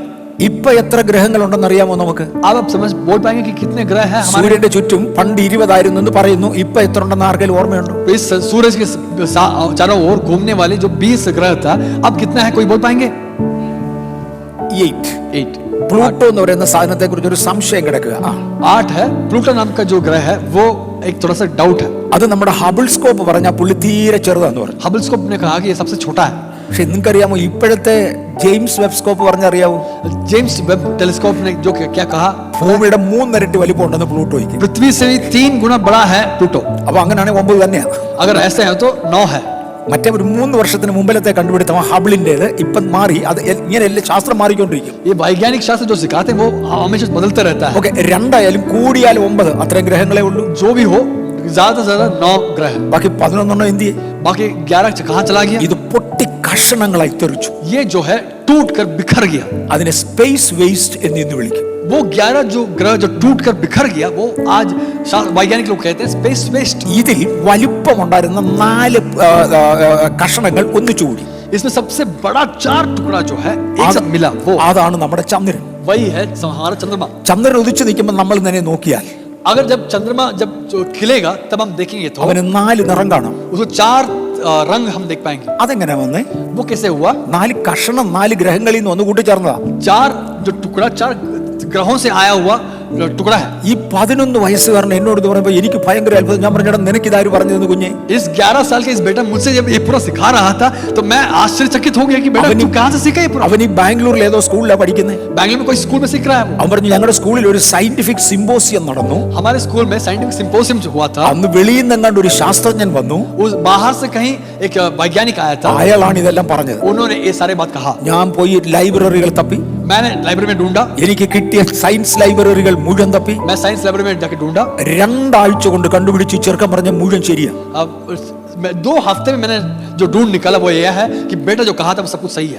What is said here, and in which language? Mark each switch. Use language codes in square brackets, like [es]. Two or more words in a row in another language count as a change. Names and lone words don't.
[ml] ഇപ്പൊ എത്ര ഗ്രഹങ്ങളുണ്ടെന്ന് അറിയാമോ നമുക്ക്? [hi] अब आप समझ बोल पाएंगे कि कितने ग्रह हैं हमारे? [ml] സൂര്യന്റെ ചുറ്റും പണ്ട് 20 ആയിരുന്നു എന്ന് പറയുന്നു. ഇപ്പൊ എത്ര ഉണ്ടെന്ന് ആർക്കെങ്കിലും ഓർമ്മയുണ്ടോ? [hi] तो इस सूरज के चारों ओर घूमने वाले जो 20 ग्रह था, अब कितना है कोई बोल पाएंगे? 8. [ml] പ്ലൂട്ടോ എന്ന് പറയുന്ന സാധനത്തെ കുറിച്ച് ഒരു സംശയം കിടക്കുക. [hi] 8 है। प्लूटो नाम का जो ग्रह है वो एक थोड़ा सा डाउट है। [ml] അത് നമ്മുടെ ഹബിൾ സ്കോപ്പ് പറഞ്ഞാൽ പുള്ളി തീരെ ചെറുതാന്ന് പറഞ്ഞു. [hi] हबल स्कोप ने कहा कि ये सबसे छोटा है। [ml] പക്ഷെ നിങ്ങൾക്കറിയാമോ ഇപ്പോഴത്തെ ജെയിംസ് വെബ് സ്കോപ്പ് പറഞ്ഞറിയാവോ? [hi] जेम्स वेब टेलीस्कोप ने जो क्या कहा, [ml] ഭൂമിയുടെ 3 ഇരട്ടി വലിപ്പം ഉണ്ടെന്ന് പ്ലൂട്ടോയ്ക്ക്. [hi] पृथ्वी से भी 3 गुना बड़ा है प्लूटो। [ml] അപ്പൊ അങ്ങനെയാണെങ്കിൽ 9 തന്നെയാണ്. [hi] अगर ऐसे है तो 9 है। [ml] മറ്റേ ഒരു 3 വർഷത്തിന് മുമ്പിലത്തെ കണ്ടുപിടുത്തം ഹബിളിന്റേത് ഇപ്പം മാറി. അത് ഇങ്ങനെയല്ല ശാസ്ത്രം മാറിക്കൊണ്ടിരിക്കും. [hi] ये वैज्ञानिक शास्त्र जो सिखाते हैं वो हमेशा बदलते रहता है। [ml] ഓക്കെ, 2 ആയാലും കൂടിയാൽ 9 അത്രയും ഗ്രഹങ്ങളെ ഉള്ളൂ. [hi] जो भी हो ज्यादा से ज्यादा 9 ग्रह है। [ml] ബാക്കി 11 എന്ത് ചെയ്യും? [hi] बाकी 11 कहाँ चला गया? [ml] ഇത് പൊട്ടി കഷണങ്ങളായി തെറിച്ചു. [hi] ये जो है टूट कर बिखर गया। [ml] അതിനെ [en] space waste [ml] എന്ന് വിളിക്കും. [hi] वो 11 जो ग्रह जो टूट कर बिखर गया वो आज वैज्ञानिक लोग कहते हैं [en] space waste. [ml] ഇതിൽ വലിപ്പമുണ്ടായിരുന്ന 4 കഷണങ്ങൾ ഒന്നിച്ചുകൂടി. [hi] इसमें सबसे बड़ा 4 टुकड़ा जो है एक साथ मिला, वो [ml] അതാണ് നമ്മുടെ ചന്ദ്രൻ. [hi] वही है हमारा चंद्रमा। [ml] ചന്ദ്രൻ ഉദിച്ചു നിൽക്കുമ്പോൾ നമ്മൾ തന്നെ നോക്കിയാൽ [hi] अगर जब चंद्रमा जब जो खिलेगा तब हम देखेंगे तो [ml] അവന് 4 നിറം കാണും. [hi] उसको 4 रंग हम देख पाएंगे। [ml] അതെങ്ങനെ വന്നേ? [hi] वो कैसे हुआ? [ml] 4 കഷണം 4 ഗ്രഹങ്ങളിൽ നിന്ന് ഒന്ന് കൂട്ടിച്ചേർന്നതാ. [hi] 4 जो टुकड़ा 4 ग्रहों से आया हुआ टुकड़ा है। [ml] ഈ 11 വയസ്സുകാരൻ എന്നോട് ഇത് പറയുമ്പോൾ എനിക്ക് ഭയങ്കര അത്ഭുതം. ഞാൻ പറഞ്ഞാ നിനക്കിതാര് പറഞ്ഞതെന്ന് കുഞ്ഞെ? [hi] इस 11 साल के इस बेटा मुझसे जब ये पूरा सिखा रहा था तो मैं आश्चर्यचकित हो गया कि बेटा तू कहाँ से सीखा ये पूरा? [ml] അവൻ ഈ ബാംഗ്ലൂരിൽ ഏതോ സ്കൂളിലാണ് പഠിക്കുന്നത്. [hi] बैंगलोर में कोई स्कूल में सीख रहा है वो। [ml] അവൻ പറഞ്ഞു ഞങ്ങളുടെ സ്കൂളിൽ ഒരു [en] scientific symposium [ml] നടന്നു. [hi] हमारे स्कूल में [en] scientific symposium [hi] जो हुआ था, [ml] അന്ന് വെളിയിൽ നിന്നങ്ങാണ്ട് ഒരു ശാസ്ത്രജ്ഞൻ വന്നു. [hi] उस बाहर से कहीं एक वैज्ञानिक आया था। [ml] അയാളാണ് ഇതെല്ലാം പറഞ്ഞത്. [hi] उन्होंने ये सारे बात कहा। [ml] ഞാൻ പോയി ലൈബ്രറികൾ തപ്പി. [hi] मैंने लाइब्रेरी में ढूंढा। [ml] എനിക്ക് കിട്ടിയ [en] science libraries [ml] മുഴുവൻ തപ്പി. [hi] मैं [en] science library [hi] में जाके ढूंढा। [ml] 2 ആഴ്ച കൊണ്ട് കണ്ടുപിടിച്ച് ചെറുക്കൻ പറഞ്ഞ മുഴുവൻ ശരിയാ. [hi] अब 2 हफ्ते में मैंने जो ढूंढ निकाला वो यह है कि बेटा जो कहा था वो सब कुछ सही है।